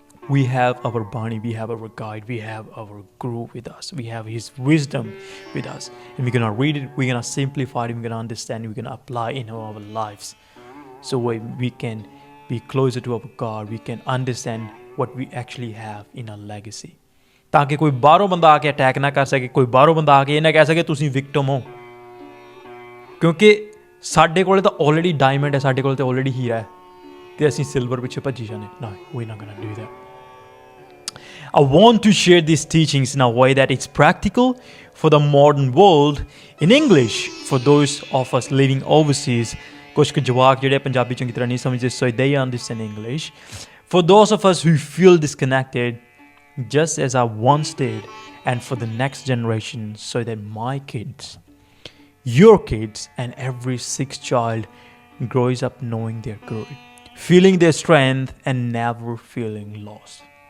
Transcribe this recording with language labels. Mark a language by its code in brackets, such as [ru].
[en] We have our Bani, we have our guide, we have our Guru with us, we have his wisdom with us, and we're going to read it, we're going to simplify it, we're going to understand it, we're going to apply it in our lives, so we can be closer to our God, we can understand what we actually have in our legacy, [pa] ਤਾਂ ਕਿ ਕੋਈ ਬਾਹਰੋਂ ਬੰਦਾ ਆ ਕੇ attack ਨਾ ਕਰ ਸਕੇ, ਕੋਈ ਬਾਹਰੋਂ ਬੰਦਾ ਆ ਕੇ ਇਹ ਨਾ ਕਹਿ ਸਕੇ ਤੁਸੀਂ ਵਿਕਟਮ ਹੋ, ਕਿਉਂਕਿ ਸਾਡੇ ਕੋਲ ਤਾਂ ਆਲਰੇਡੀ ਡਾਇਮੰਡ ਹੈ, ਸਾਡੇ ਕੋਲ ਤਾਂ ਆਲਰੇਡੀ ਹੀਰਾ ਹੈ, ਅਤੇ ਅਸੀਂ ਸਿਲਵਰ ਪਿੱਛੇ ਭੱਜੀ ਜਾਂਦੇ। [en] No, we're not going to do that. I want to share these teachings in a way that it's practical for the modern world in English for those of us living overseas. [pa] ਕੁਛ ਕੁ ਜਵਾਕ ਜਿਹੜੇ ਪੰਜਾਬੀ ਚੰਗੀ ਤਰ੍ਹਾਂ ਨਹੀਂ ਸਮਝਦੇ, [en] so they understand English. For those of us who feel disconnected, just as I once did, and for the next generation, so that my kids, your kids, and every sixth child grows up knowing their Guru, feeling their strength, and never feeling lost.